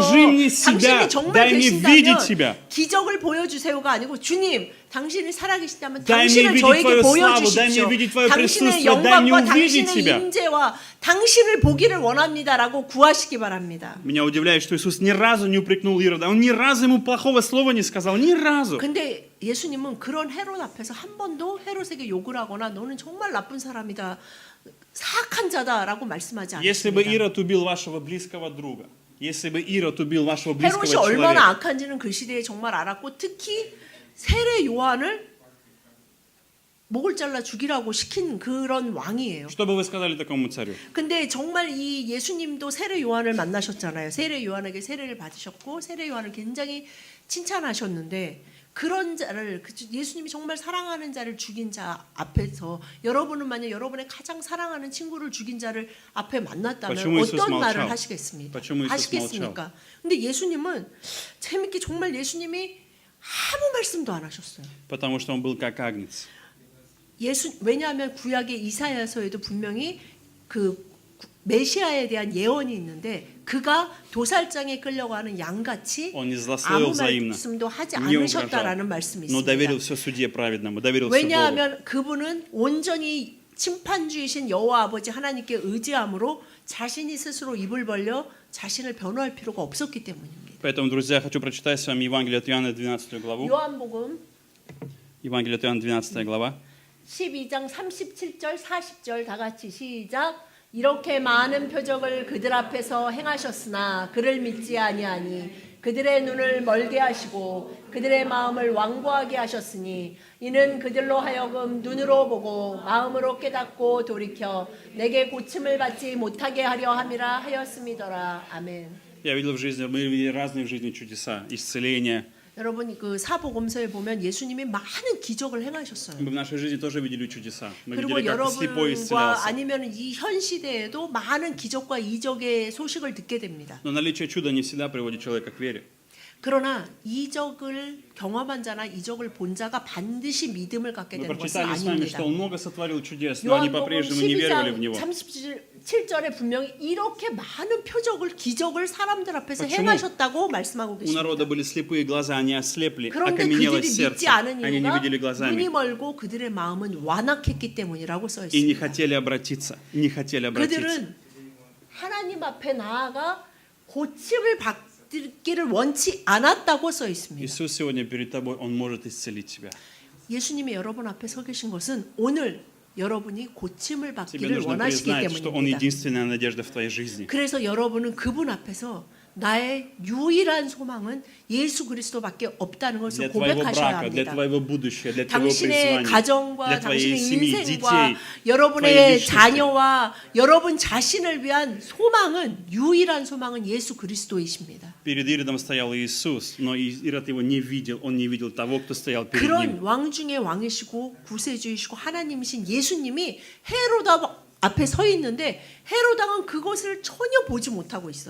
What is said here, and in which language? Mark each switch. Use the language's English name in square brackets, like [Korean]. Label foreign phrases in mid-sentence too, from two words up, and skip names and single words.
[Russian] Покажи мне себя, [Korean] 당신이 정말 [Russian] дай мне видеть [Korean] 계신다면 [Russian] тебя. [Korean] 기적을 보여주세요가 아니고 주님, 당신이 살아계시다면 [Russian] Дай мне [Korean] 당신을 [Russian] видеть [Korean] 저에게 [Russian] твою славу, дай мне [Korean] 보여주십시오. [Russian] видеть твое [Korean] 당신의 [Russian] присутствие, дай мне [Korean] 영광과 [Russian] увидеть [Korean] 당신의 [Russian] тебя. [Korean] 임재와 당신을 보기를 원합니다라고 구하시기 바랍니다. [Russian] Меня удивляет, что Иисус ни разу не упрекнул Ирода, он ни разу ему плохого слова не сказал, ни разу. [Korean] 근데 예수님은 그런 헤롯 앞에서 한 번도 헤롯에게 욕을 하거나 너는 정말 나쁜 사람이다, 사악한 자다라고 말씀하지 [Russian] Если бы [Korean] 않습니다. [Russian] Ирод убил вашего близкого друга, если бы Ирод убил вашего близкого [Korean] 헤롯이 얼마나 [Russian] человека, [Korean] 악한지는 그 시대에 정말 알았고 특히 세례 요한을 목을 잘라 죽이라고 시킨 그런 왕이에요. [Russian] что бы вы сказали такому царю? [Korean] 근데 정말 이 예수님도 세례 요한을 만나셨잖아요. 세례 요한에게 세례를 받으셨고 세례 요한을 굉장히 칭찬하셨는데 그런 자를 예수님이 정말 사랑하는 자를 죽인 자 앞에서 여러분은 만약 여러분의 가장 사랑하는 친구를 죽인 자를 앞에 만났다면 [Russian] почему Иисус [Korean] 어떤 말을 [Russian] молчал? [Korean] 하시겠습니까? [Russian] почему Иисус [Korean] 하시겠습니까? 근데 예수님은 재밌게 정말 예수님이 아무 말씀도 안 하셨어요. [Russian] Потому что он был как агнец. [Korean] 왜냐하면 구약의 이사야서에도 분명히 그 메시아에 대한 예언이 있는데 그가 도살장에 끌려가는 양같이 [Russian] Он не [Korean] 아무 [Russian] злословил взаимно, [Korean] 말씀도 하지 [Russian] не [Korean] 않으셨다라는 [Russian] угрожал, [Korean] 말씀이 [Russian] но доверил [Korean] 있습니다. [Russian] все судье праведному, доверился Богу. [Korean] 왜냐하면 그분은 온전히 심판주이신 여호와 아버지 하나님께 의지함으로 자신이 스스로 입을 벌려 자신을 변호할 필요가 없었기 때문입니다. [Russian] Поэтому, друзья, хочу прочитать с вами Евангелие от Иоанна, 12 главу. [Korean] 요한복음 [Russian] Евангелие от Иоанна, 12 глава. [Korean] 12장 37절 40절 다 같이 시작. 이렇게 많은 표적을 그들 앞에서 행하셨으나 그를 믿지 아니하니 그들의 눈을 멀게 하시고 그들의 마음을 완고하게 하셨으니 이는 그들로 하여금 눈으로 보고 마음으로 깨닫고 돌이켜 내게 고침을 받지 못하게 하려 함이라 하였음이더라. 아멘. [Russian] Я видел в жизни, мы видели разные в жизни чудеса, исцеления. [Korean] 여러분 그 사복음서에 보면 예수님이 많은 기적을 행하셨어요. [Russian] Мы в нашей жизни тоже видели чудеса. Мы [Korean] 그리고 [Russian] видели, как слепой [Korean] 여러분과 [Russian] исцелялся. [Korean] 아니면 이 현 시대에도 많은 기적과 이적의 소식을 듣게 됩니다. [Russian] Но наличие чуда не всегда приводит человека к вере. [Korean] 그러나 이적을 경험한 자나 이적을 본 자가 반드시 믿음을 갖게 [Russian] Мы [Korean] 되는 것은 [Russian] прочитали с вами, [Korean] 아닙니다. [Russian] что он много сотворил чудес, но они [Korean] 요한복음 [Russian] по-прежнему не веровали в [Korean] 12장 [Russian] него. [Korean] 37절에 분명히 이렇게 많은 표적을 기적을 사람들 앞에서 [Russian] почему? [Korean] 행하셨다고 말씀하고 [Russian] У народа [Korean] 계십니다. [Russian] были слепые глаза, они ослепли, [Korean] 그런데 [Russian] окаменело [Korean] 그들이 [Russian] сердце. [Korean] 믿지 않은 [Russian] Они не [Korean] 이유가 [Russian] видели [Korean] 눈이 [Russian] глазами [Korean] 멀고 그들의 마음은 완악했기 때문이라고 써 [Russian] и не [Korean] 있습니다. [Russian] хотели обратиться. Не хотели обратиться. [Korean] 그들은 하나님 앞에 나아가 고침을 받기를 원치 않았다고 써 있습니다. [Russian] Иисус сегодня перед тобой, Он может исцелить тебя. [Korean] 예수님이 여러분 앞에 서 계신 것은 오늘 여러분이 고침을 [Russian] Тебе [Korean] 받기를 [Russian] нужно [Korean] 원하시기 [Russian] признать, что Он [Korean] 때문입니다. [Russian] единственная надежда в твоей жизни. [Korean] 그래서 여러분은 그분 앞에서 나의 유일한 소망은 예수 그리스도밖에 없다는 것을 [Russian] Для твоего [Korean] 고백하셔야 [Russian] брака, для [Korean] 합니다. [Russian] твоего будущего, для твоего [Korean] 당신의 [Russian] призвания, [Korean] 가정과 [Russian] для твоей [Korean] 당신의 [Russian] семьи, [Korean] 인생과 [Russian] детей, [Korean] 여러분의 [Russian] твоей личности. [Korean] 자녀와 여러분 자신을 위한 소망은 유일한 소망은 예수 그리스도이십니다. [Russian] Перед Иродом стоял Иисус, но Ирод его не видел, он не видел того, кто стоял перед [Korean] 그런 [Russian] ним. [Korean] 왕 중의 왕이시고 구세주이시고 하나님이신 예수님이 헤로다 앞에 서 있는데 헤로당은 그것을 전혀 보지 못하고 있어요.